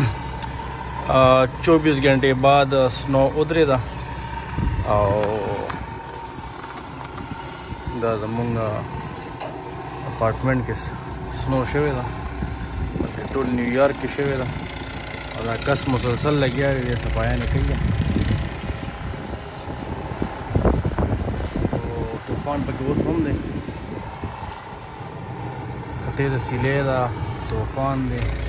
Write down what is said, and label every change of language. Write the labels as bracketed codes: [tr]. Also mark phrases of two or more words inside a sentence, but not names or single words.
[ur] 24 گھنٹے بعد سنو اترے تھا اور [ps] دا زمونږ اپارټمنټ کې سنو شوې ده بلکې ټول نیویارک کې شوې ده او دا کس مسلسل لګیا دی دې صفایانې کوي او طوفان پکې اوس هم دی خطې د سیلې ده طوفان دی